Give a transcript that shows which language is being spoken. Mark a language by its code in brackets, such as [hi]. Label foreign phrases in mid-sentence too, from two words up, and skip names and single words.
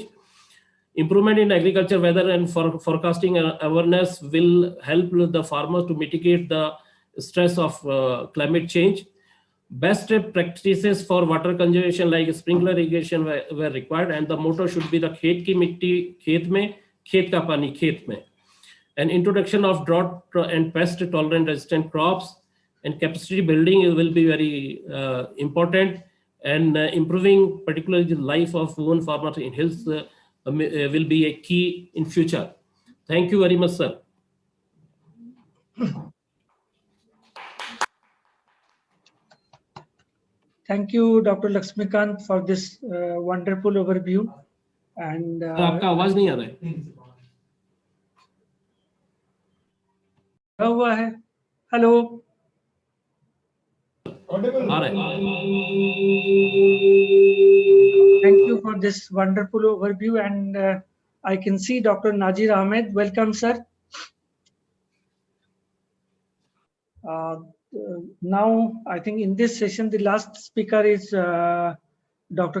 [en] Improvement in agriculture weather and forecasting awareness will help the farmers to mitigate the stress of climate change. Best practices for water conservation like sprinkler irrigation were required, and the motto should be the [hi] खेत की मिट्टी खेत में, खेत का पानी खेत में. [en] An introduction of drought and pest tolerant resistant crops and capacity building will be very important, and improving particularly the life of women farmers in hills will be a key in future. Thank you very much, sir. Thank you, Dr. Lakshmikant, for this wonderful overview. And [hi] आपका आवाज नहीं आ रहा है. हुआ है. [en] Hello. Thank you for this wonderful overview, and I can see Dr. Nazir Ahmed. Welcome, sir. Now, I think in this session, the last speaker is Dr.